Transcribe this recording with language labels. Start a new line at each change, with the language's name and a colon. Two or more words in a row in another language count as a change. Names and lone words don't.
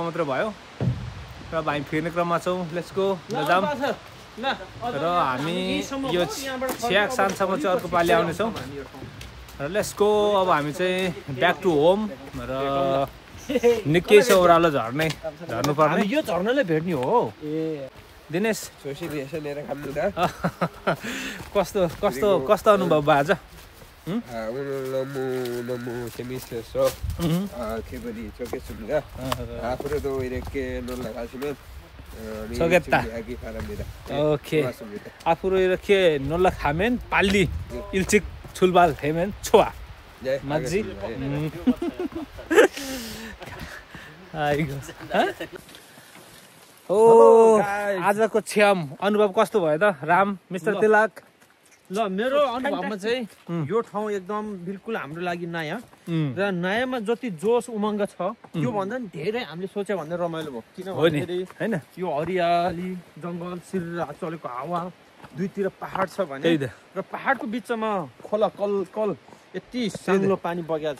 Nepali: मात्र भयो र अब हामी फिर्ने क्रममा छौँ
English: let's go
Nepali: लजाम र हामी यो छ्याक सानसम्म चाहिँ अर्को पालि आउनेछौँ र
English: let's go
Nepali: अब हामी चाहिँ
English: back to home
Nepali: र निकै छ ओह्रालो झर्नुपर्ने यो झर्नाले भेट्ने हो दिनेश सोसिएसन लिएर खानु त कस्तो कस्तो कस्तो अनुभव भयो आज
Korean: 너무 재밌었어. 기분이 좋겠습니다. 앞으로도 이렇게 놀러 가시면 좋겠다. 준비하기 바랍니다. 오케이. 고맙습니다. 앞으로 이렇게 놀러 가면 빨리 일찍 출발하면 좋아. 네, 맞지? 알겠습니다. 아이고. 오,
Nepali: आजको छ्याम अनुभव कस्तो भयो त राम मिस्टर तिलक ल मेरो अनुभवमा चाहिँ यो ठाउँ एकदम बिल्कुल हाम्रो लागि नयाँ र नयाँमा जति जोस उमङ्ग छ त्यो भन्दा नि धेरै हामीले सोचे भन्दा रमाइलो भयो किनभने हैन यो हरियाली जङ्गल सिर चलेको हावा दुईतिर पहाड छ भने र पहाडको बिचमा खोला कल यति साङ्लो पानी बगेको छ